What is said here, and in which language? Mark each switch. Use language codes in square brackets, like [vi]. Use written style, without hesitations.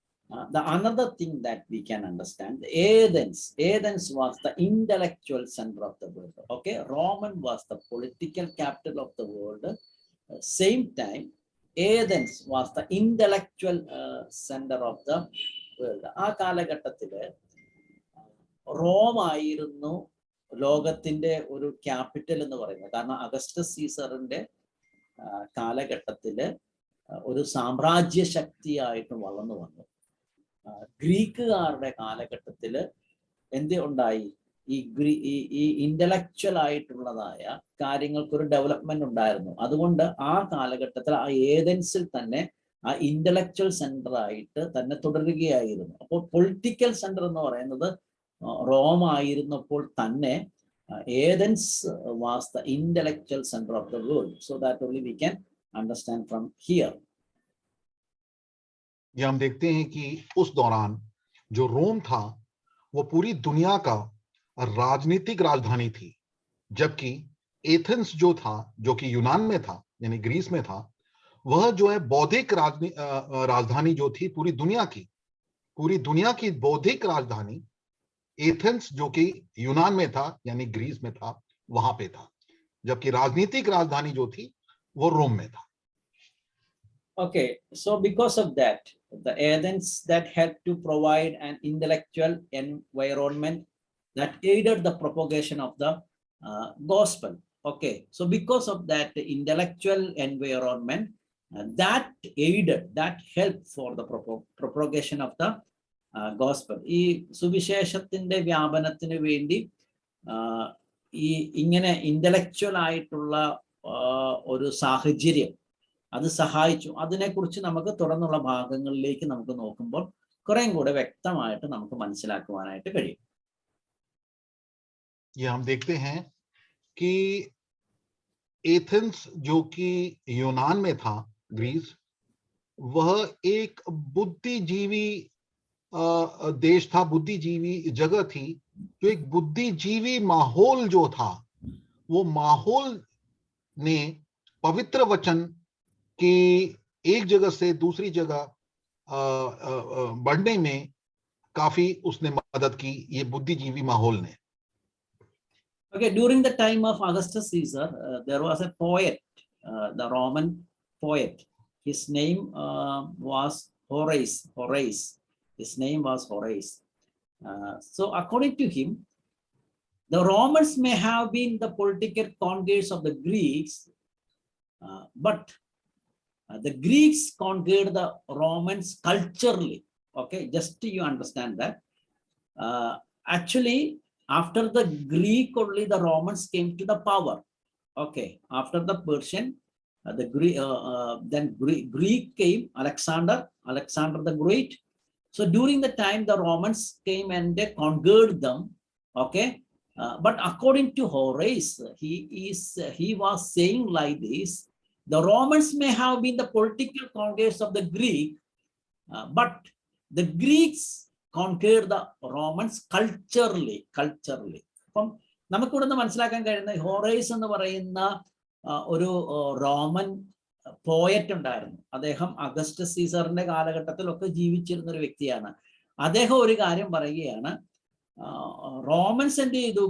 [en] The another thing that we can understand, Athens was the intellectual center of the world. Okay, Roman was the political capital of the world. Same time, Athens was the intellectual center of the world. [ml] ആ കാലഘട്ടത്തില് Rome ആയിരുന്നു ലോകത്തിന്റെ ഒരു capital എന്ന് പറയുന്നത്. കാരണം Augustus സീസറിന്റെ കാലഘട്ടത്തില് ഒരു സാമ്രാജ്യ ശക്തിയായിട്ട് വളർന്നു വന്നു. ഗ്രീക്കുകാരുടെ കാലഘട്ടത്തില് എന്ത് ഉണ്ടായി? ഈ ഇന്റലക്ച്വൽ ആയിട്ടുള്ളതായ കാര്യങ്ങൾക്കൊരു ഡെവലപ്മെന്റ് ഉണ്ടായിരുന്നു. അതുകൊണ്ട് ആ കാലഘട്ടത്തിൽ ആ ഏതൻസിൽ തന്നെ ആ ഇന്റലക്ച്വൽ സെന്റർ ആയിട്ട് തന്നെ തുടരുകയായിരുന്നു. അപ്പോൾ പൊളിറ്റിക്കൽ സെന്റർ എന്ന് പറയുന്നത് റോം ആയിരുന്നപ്പോൾ തന്നെ [en] Athens was the intellectual centre of the world. So that only we can understand from here. [hi] ये हम देखते हैं कि उस दौरान जो रोम था वो पूरी दुनिया का राजनीतिक राजधानी थी, जबकि एथेंस जो था, जो कि यूनान में था यानी ग्रीस में था, वह जो है बौद्धिक राजधानी जो थी पूरी दुनिया की बौद्धिक राजधानी एथेंस जो कि यूनान में था यानी ग्रीस में था, वहां पे था, जबकि राजनीतिक राजधानी जो थी वो रोम में था. [en] Okay, so because of that, the Athens that helped to provide an intellectual environment that aided the propagation of the gospel. Okay, so because of that intellectual environment that helped for the propagation of the gospel. [ml] ഈ സുവിശേഷത്തിന്റെ വ്യാപനത്തിന് വേണ്ടി ഈ ഇങ്ങനെ intellectual ആയിട്ടുള്ള ഒരു സാഹചര്യം അത് സഹായിച്ചു. അതിനെക്കുറിച്ച് നമുക്ക് തുടർന്നുള്ള ഭാഗങ്ങളിലേക്ക് നമുക്ക് നോക്കുമ്പോൾ കുറേം കൂടെ വ്യക്തമായിട്ട് നമുക്ക് മനസ്സിലാക്കുവാനായിട്ട് കഴിയും. [hi] ये हम देखते हैं कि एथेंस जो कि यूनान में था, ग्रीस, वह एक बुद्धिजीवी देश था, बुद्धिजीवी जगह थी. जो एक बुद्धिजीवी माहौल जो था, वो माहौल ने पवित्र वचन कि एक जगह से दूसरी जगह बढ़ने में काफी उसने मदद की, ये बुद्धिजीवी माहौल ने. [en] Okay, during the time of Augustus Caesar, there was a poet, the Roman poet. His name was Horace. His name was Horace. So according to him, the Romans may have been the political conquerors of the Greeks, but the Greeks conquered the Romans culturally. Okay, just you understand that. Actually, after the Greek only the Romans came to the power. Okay, after the Persian, then Greek came, Alexander the Great. So during the time the Romans came and they conquered them. Okay, but according to Horace, he was saying like this: the Romans may have been the political conquerors of the Greek, but the Greeks conquered the Romans culturally. [ml] അപ്പം നമുക്കിവിടെ നിന്ന് മനസ്സിലാക്കാൻ കഴിയുന്ന ഹോറേസ് എന്ന് പറയുന്ന ഒരു Roman poet ഉണ്ടായിരുന്നു. അദ്ദേഹം അഗസ്റ്റസ് സീസറിന്റെ കാലഘട്ടത്തിലൊക്കെ ജീവിച്ചിരുന്ന ഒരു വ്യക്തിയാണ്. അദ്ദേഹം ഒരു കാര്യം പറയുകയാണ്, റോമൻസ് എന്ത് ചെയ്തു?